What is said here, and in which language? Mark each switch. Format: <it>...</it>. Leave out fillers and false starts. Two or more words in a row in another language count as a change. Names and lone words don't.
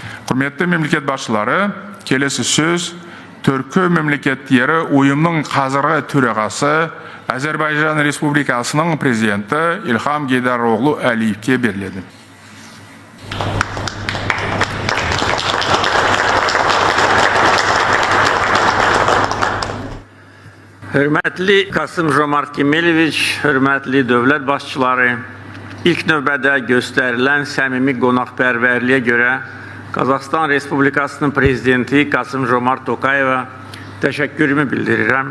<kk>Құрметті мемлекет басшылары, келесі сөз Түркі мемлекеттері ұйымның қазіргі төрағасы Әзербайжан Республикасының президенті Илхам Гейдароғлу Әлиевке беріледі.</kk> <az>Hörmətli Kasım-Jomart Kemaloviç, hörmətli dövlət başçıları, ilk növbədə göstərilən səmimi qonaqpərvərliyə görə Qazaxstan Respublikasının prezidenti Kasım-Jomart Tokayevə təşəkkürümü bildirirəm.</az>